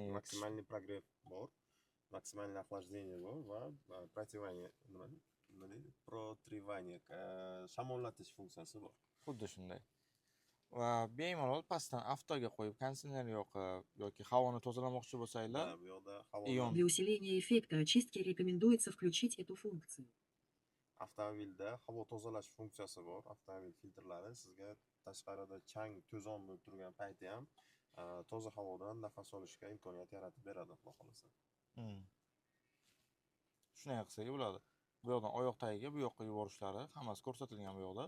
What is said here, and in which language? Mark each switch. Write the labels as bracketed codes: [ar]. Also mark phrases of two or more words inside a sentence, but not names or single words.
[ru] максимальный прогрев [uz] bor, [ru] максимальный охлаждение [uz] bor va противание, nima deydi? Protrivание, shamollatish funksiyasi bor. Xuddi shunday. Va bemalol pastdan avtoga qo'yib konditsioner yoqib yoki havoni tozalamoqchi bo'lsanglar, Bu yoqda havo [ru] Для усиления эффекта очистки рекомендуется включить эту функцию. [uz] avtomobilda havo tozalash funksiyasi bor. Avtomobil filtrlari sizga tashqarida chang, to'zon bo'lib turgan payti ham toza havodan nafas olishga imkoniyat yaratib beradi, xudo xolasa. Shunday qilsak bo'ladi. Bu yoqdan oyoq tagiga bu yoqqa yuborishlari hammasi ko'rsatilgan bu yoqda.